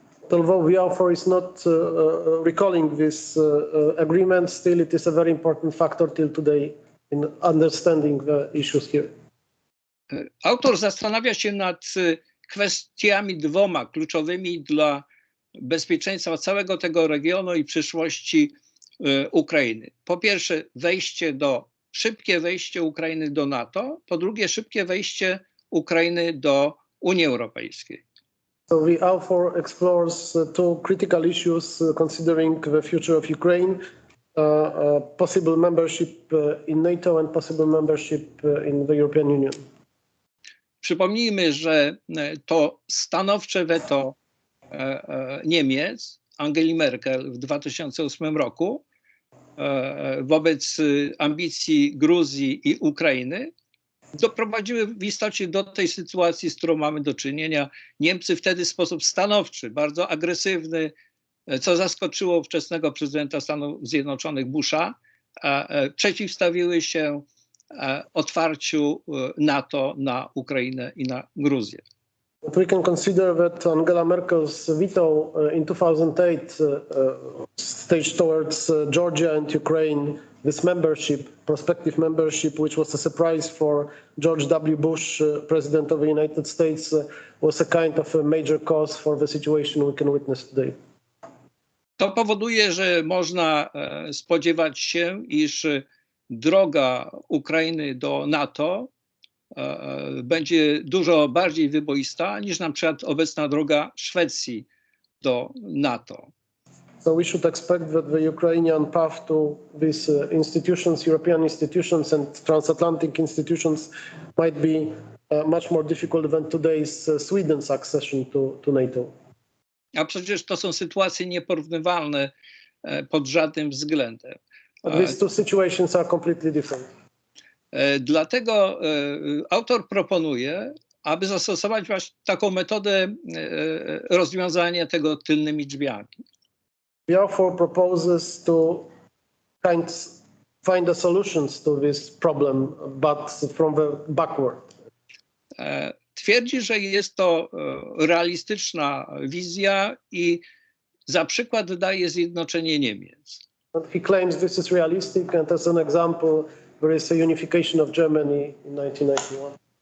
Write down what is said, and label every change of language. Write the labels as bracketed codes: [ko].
[en] Although the author is not recalling this agreement, still it is a very important factor till today in understanding the issues here. [pl] Autor zastanawia się nad kwestiami dwoma kluczowymi dla bezpieczeństwa całego tego regionu i przyszłości Ukrainy. Po pierwsze, szybkie wejście Ukrainy do NATO, po drugie, szybkie wejście Ukrainy do Unii Europejskiej. [en] So the author explores two critical issues considering the future of Ukraine, possible membership in NATO and possible membership in the European Union. [pl] Przypomnijmy, że to stanowcze weto Niemiec, Angeli Merkel w 2008 roku wobec ambicji Gruzji i Ukrainy doprowadziły w istocie do tej sytuacji, z którą mamy do czynienia. Niemcy wtedy w sposób stanowczy, bardzo agresywny, co zaskoczyło ówczesnego prezydenta Stanów Zjednoczonych Busha, przeciwstawiły się otwarciu NATO na Ukrainę i na Gruzję. [en] But we can consider that Angela Merkel's veto in 2008 staged towards Georgia and Ukraine this membership, prospective membership, which was a surprise for George W. Bush, President of the United States, was a kind of a major cause for the situation we can witness today. [pl] To powoduje, że można spodziewać się, iż droga Ukrainy do NATO będzie dużo bardziej wyboista niż na przykład obecna droga Szwecji do NATO. [en] So we should expect that the Ukrainian path to these institutions, European institutions and transatlantic institutions might be much more difficult than today's Sweden's accession to NATO. [pl] A przecież to są sytuacje nieporównywalne pod żadnym względem. [en] But these two situations are completely different. [pl] Dlatego autor proponuje, aby zastosować właśnie taką metodę rozwiązania tego tylnymi drzwiami. [en] The author proposes to find the solutions to this problem, but from the backward. [pl] Twierdzi, że jest to realistyczna wizja i za przykład daje zjednoczenie Niemiec. [en] And he claims this is realistic, and as an example, there is a unification of Germany in 1991.